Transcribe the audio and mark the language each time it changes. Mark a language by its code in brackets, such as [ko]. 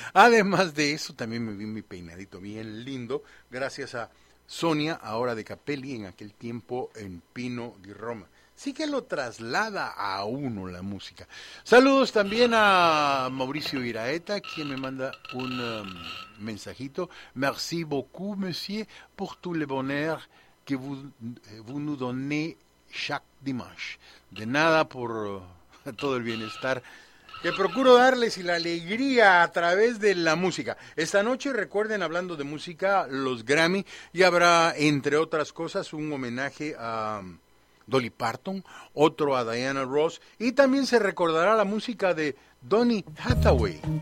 [es] Además de eso, también me vi mi peinadito bien lindo, gracias a Sonia, ahora de Capelli, en aquel tiempo en Pino di Roma. sí que lo traslada a uno la música. Saludos también a Mauricio Iraeta, quien me manda un mensajito. [fr] Merci beaucoup, monsieur, pour tout le bonheur que vous nous donnez chaque dimanche. [es] De nada, por todo el bienestar que procuro darles y la alegría a través de la música. Esta noche, recuerden, hablando de música, los Grammy, y habrá, entre otras cosas, un homenaje a Dolly Parton, otro a Diana Ross, y también se recordará la música de Donny Hathaway.